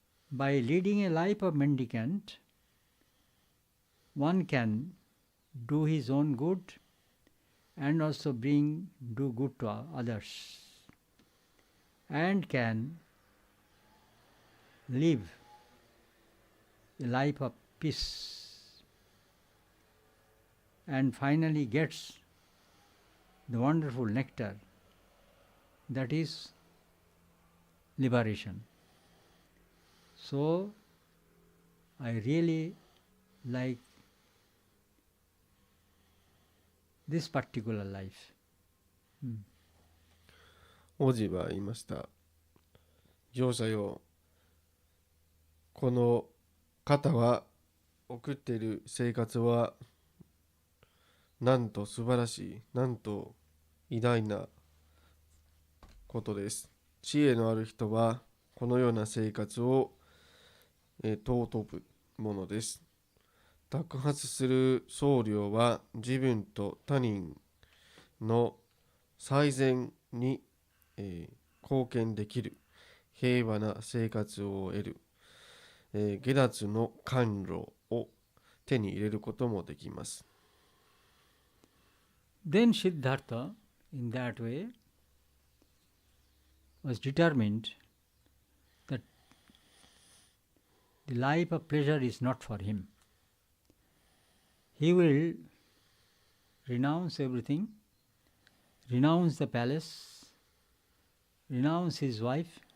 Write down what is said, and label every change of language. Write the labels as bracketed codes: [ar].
[en] By leading a life of mendicant, one can do his own good and also do good to others, and can live a life of peace, and finally gets the wonderful nectar, that is liberation. So I really like this particular life. [ja] 王子は言いました。行者よ、この方は送っている生活はなんと素晴らしい、なんと偉大なことです。知恵のある人はこのような生活を尊ぶものです。托発する僧侶は自分と他人の最善に、貢献できる平和な生活を得る、下脱の甘露を手に入れることもできます。 [en] Then Siddhartha, in that way, was determined that the life of pleasure is not for him. He will renounce everything, renounce the palace, renounce his wife.